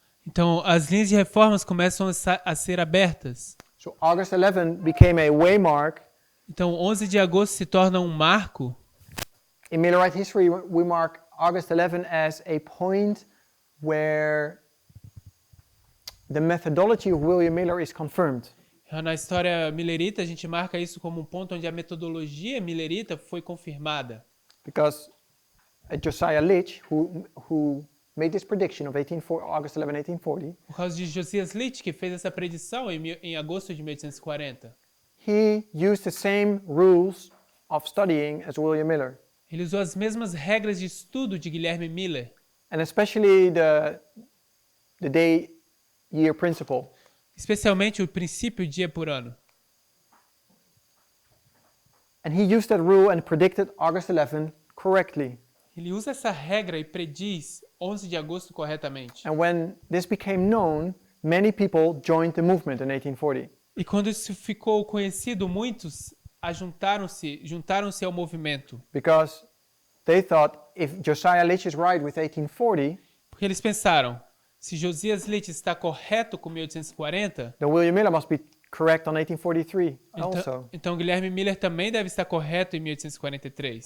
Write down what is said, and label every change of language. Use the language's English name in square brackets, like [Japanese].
[Portuguese] Então, as linhas de reformas começam a ser abertas. [English] So August 11 became a waymark. [Portuguese] Então, 11 de agosto se torna um marco. [English] In Millerite history, we mark August 11 as a point where the methodology of William Miller is confirmed. [Portuguese] Na história milerita, a gente marca isso como um ponto onde a metodologia milerita foi confirmada. [English] Because Josiah Litch, who made this prediction of August 11, 1840, [Portuguese] Por causa de Josias Litch, que fez essa predição em agosto de 1840. [English] he used the same rules of studying as William Miller. [Portuguese] Ele usou as mesmas regras de estudo de Guilherme Miller, [English] And especially the day-year principle. [Portuguese] especialmente o princípio dia por ano. [English] And he used that rule and predicted August 11 correctly. [Portuguese] Ele usa essa regra e prediz 11 de agosto corretamente. [English] And when this became known, many people joined the movement in 1840. [Portuguese] E quando isso ficou conhecido, muitos juntaram-se ao movimento. [English] Because they thought if Josiah Litch is right with 1840, [Portuguese] Porque eles pensaram, se Josias Litch está correto com 1840, [English] then William Miller must be correct on 1843 also. [Portuguese] então Guilherme Miller também deve estar correto em 1843.